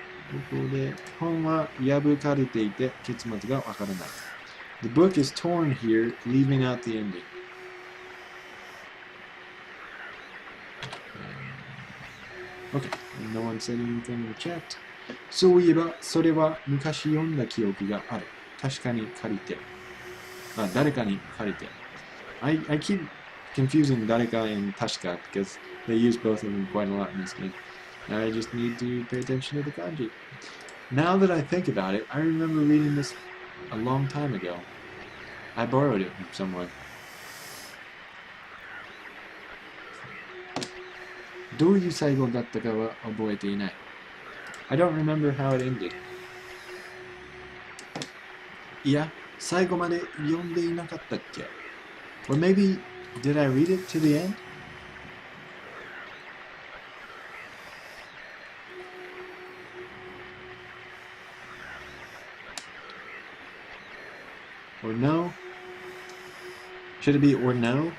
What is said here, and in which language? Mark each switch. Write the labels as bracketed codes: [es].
[ja] ここで本は破かれていて結末がわからない。 [en] The book is torn here, leaving out the ending. Okay, no one said anything in the chat. [ja] そういえば、それは昔読んだ記憶がある。確かに借りて。誰かに借りて。 [en] I keep confusing 誰か and 確か because they use both of them quite a lot in this game. I just need to pay attention to the kanji. Now that I think about it, I remember reading this a long time ago. I borrowed it from someone. [ja] どういう最後だったかは覚えていない。 [en] I don't remember how it ended. [ja] いや、最後まで読んでいなかったっけ? [en] Or maybe, did I read it to the end? Or no? Should it be or no?